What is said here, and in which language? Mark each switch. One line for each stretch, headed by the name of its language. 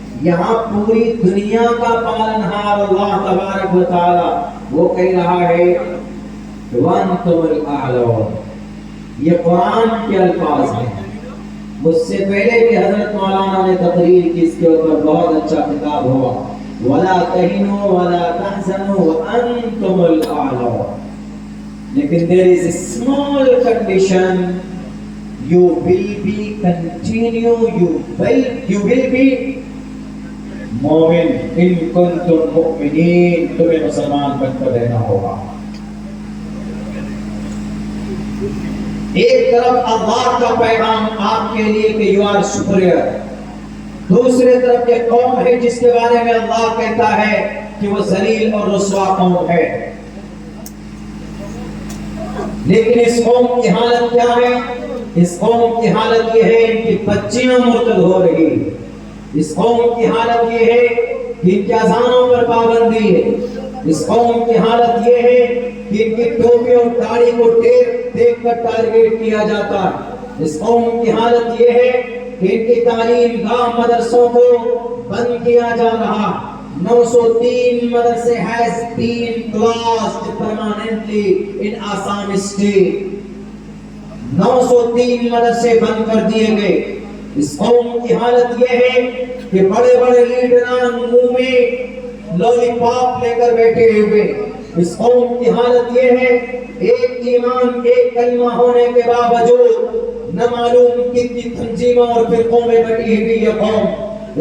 Urdu: یہاں پوری دنیا کا پالنہار اللہ تبارک و تعالی وہ کہہ رہا ہے
Arabic: وَأَنْتُمُ الْأَعْلَوْنَ.
Urdu: یہ قرآن کے الفاظ ہیں. مجھ سے پہلے بھی حضرت مولانا نے تقریر کی اس کے اوپر، بہت اچھا خطاب ہوا
Arabic: وَلَا تَهِنُوا وَلَا تَحْزَنُوا وَأَنْتُمُ الْأَعْلَوْنَ.
English: لیکن there is a small condition, you will be continue, you will be مومن
Arabic: ان کنتم مؤمنین،
Urdu: تمہیں مسلمان بن کر رہنا ہوگا. ایک طرف اللہ کا پیغام آپ کے لیے کہ
English: you are superior,
Urdu: دوسرے طرف ایک قوم ہے جس کے بارے میں اللہ کہتا ہے کہ وہ ذلیل اور رسوا قوم ہے. لیکن اس قوم کی حالت کیا ہے؟ اس قوم کی حالت یہ ہے کہ بچیاں مرتد ہو رہی. اس قوم کی حالت یہ ہے کہ ان کے اذانوں پر پابندی ہے. اس قوم کی حالت یہ ہے کہ ان کی ٹوپی اور داڑھی کو دیکھ کر ٹارگیٹ کیا جاتا ہے. اس قوم کی حالت یہ ہے کہ ان کی تعلیم گاہ مدرسوں کو بند کیا جا رہا.
English: 903 مدرسے has been closed permanently in Assam state.
Urdu: 903 مدرسے بند کر دیے گئے. اس قوم کی حالت یہ ہے کہ بڑے بڑے لیڈران منہ میں لولی پاپ لے کر بیٹھے ہوئے. اس قوم کی حالت یہ ہے ایک ایمان ایک کلمہ ہونے کے باوجود نہ معلوم کتنی تنظیموں اور فرقوں میں بٹی ہوئی یہ قوم.